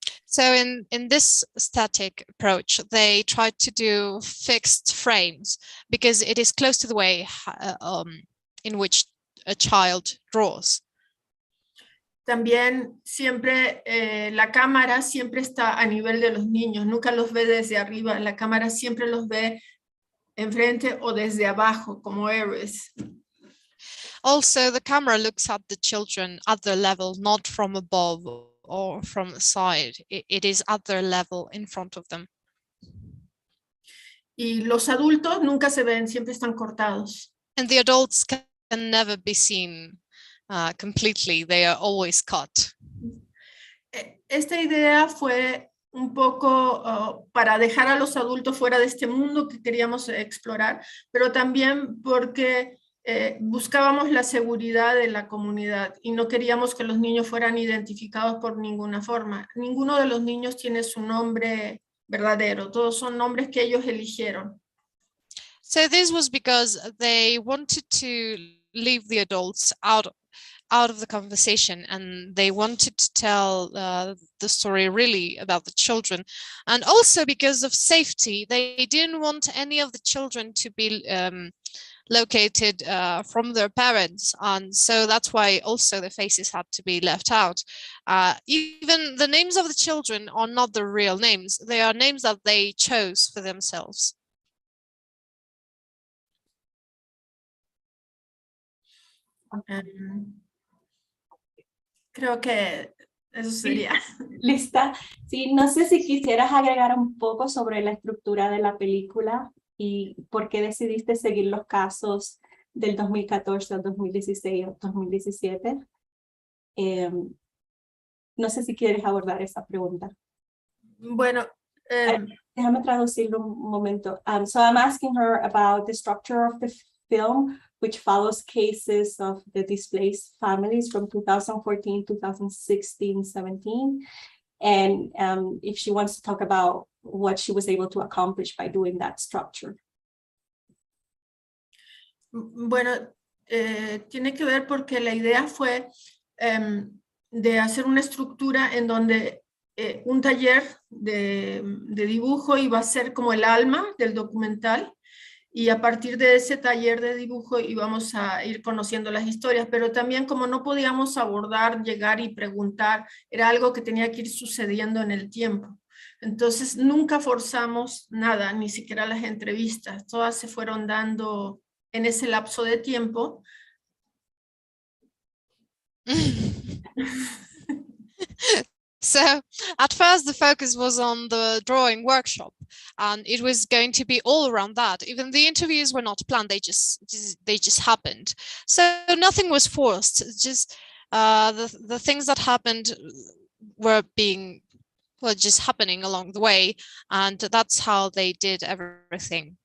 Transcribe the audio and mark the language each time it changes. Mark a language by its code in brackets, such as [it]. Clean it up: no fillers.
[en] So in this static approach, they tried to do fixed frames because it is close to the way in which a child draws. [es] También siempre la cámara siempre está a nivel de los niños, nunca los ve desde arriba, la cámara siempre los ve enfrente o desde abajo como héroes. [en] Also, the camera looks at the children at their level, not from above or from the side. It is at their level in front of them. [es] Y los adultos nunca se ven, siempre están cortados. [en] And the adults can never be seen completely. They are always cut. [es] Esta idea fue un poco para dejar a los adultos fuera de este mundo que queríamos explorar, pero también porque buscábamos la seguridad de la comunidad y no queríamos que los niños fueran identificados por ninguna forma. Ninguno de los niños tiene su nombre verdadero, todos son nombres que ellos eligieron. [en] So this was because they wanted to leave the adults out of the conversation, and they wanted to tell the story really about the children, and also because of safety. They didn't want any of the children to be located from their parents, and so that's why also the faces had to be left out. Even the names of the children are not the real names. They are names that they chose for themselves. [es] Creo que eso sería. Lista. Sí, no sé si quisieras agregar un poco sobre la estructura de la película y por qué decidiste seguir los casos del 2014 al 2016 o 2017. No sé si quieres abordar esa pregunta. Bueno, déjame traducirlo un momento. [en] So I'm asking her about the structure of the film, which follows cases of the displaced families from 2014, 2016, 17. And if she wants to talk about what she was able to accomplish by doing that structure. [es] Bueno, tiene que ver porque la idea fue de hacer una estructura en donde un taller de dibujo iba a ser como el alma del documental, Y a partir de ese taller de dibujo íbamos a ir conociendo las historias, pero también como no podíamos abordar, llegar y preguntar, era algo que tenía que ir sucediendo en el tiempo. Entonces nunca forzamos nada, ni siquiera las entrevistas, todas se fueron dando en ese lapso de tiempo. [en] So at first the focus was on the drawing workshop, and it was going to be all around that. Even the interviews were not planned, they just happened. So nothing was forced, just the things that happened were just happening along the way, and that's how they did everything.